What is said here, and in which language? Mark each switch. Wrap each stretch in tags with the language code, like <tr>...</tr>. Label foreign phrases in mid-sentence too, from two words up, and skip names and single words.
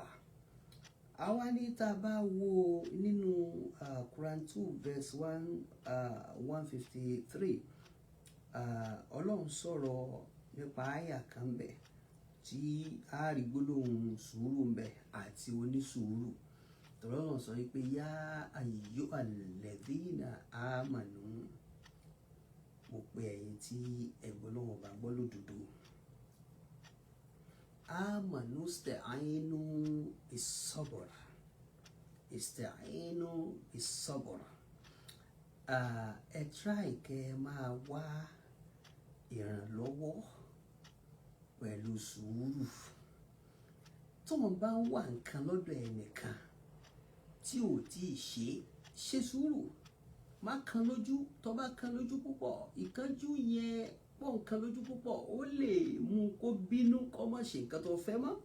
<yo>Àwa ní tá bá wo nínú Quran 2 verse 153 Ọlọ́run sọ̀rọ̀ nípa àyà kan bẹ̀ tí a rí gbólóhùn sùúrù ń bẹ̀ àti onísùúrù. Ọlọ́run sọ wípé</yo> <ar>يا أيها الذين آمنوا,</ar> <yo>mo pe ẹ̀yin tí ẹ̀gbọ́n náà bá gbọ́ lódodo.</yo> <ar>آمنوا استعينوا بالصبر.</ar> <yo>Ẹ try kẹ́ ẹ máa wá ìrànlọ́wọ́ pẹ̀lú sùúrù. Tó wọ́n bá ń wá nǹkan lọ́dọ̀ ẹnìkan tí ò tí ì ṣe sùúrù. Má kan lójú, tó bá kan lójú púpọ̀, ìkánjú yẹn pọ̀ nǹkan lójú púpọ̀ ó lè mú kó bínú kó má ṣe nǹkan tó fẹ́ mọ́.</yo>